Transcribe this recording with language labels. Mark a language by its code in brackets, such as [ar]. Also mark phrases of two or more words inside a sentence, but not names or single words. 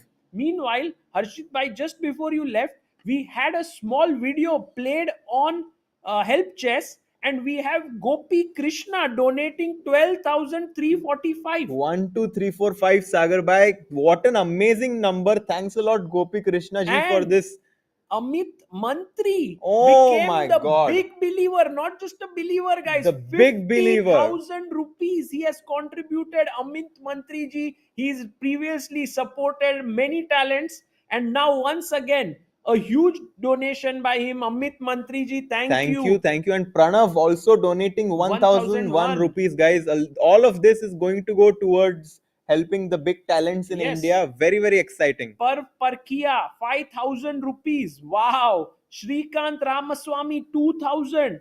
[en] Meanwhile, Harshit bhai, just before you left, we had a small video played on Help Chess, and we have Gopi Krishna donating 12,345. 1, 2, 3, 4, 5. Sagar bhai, what an amazing number! Thanks a lot, Gopi Krishna ji, for And this. Amit Mantri Oh became my the God. big believer, not just a believer, guys. The big believer. 50,000 rupees he has contributed. Amit Mantri ji, he's previously supported many talents, and now once again a huge donation by him. Amit Mantri ji, thank you. Thank you. And Pranav also donating 1,001 rupees, guys. All of this is going to go towards helping the big talents in Yes. India. Very, very exciting. Parkia, 5,000 rupees. Wow. Shrikant Ramaswamy, 2,000.